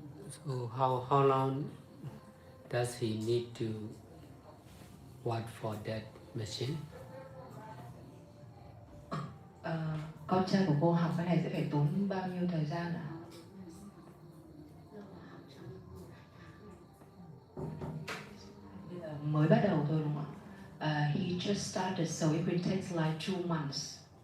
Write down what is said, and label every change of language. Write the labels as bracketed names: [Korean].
[English] So how long does he need to work for that machine? [Vietnamese] Con trai của cô học cái này sẽ phải tốn bao nhiêu thời gian ạ? Bây giờ mới bắt đầu thôi đúng không ạ? [English] He just started, so it will take like 2 months.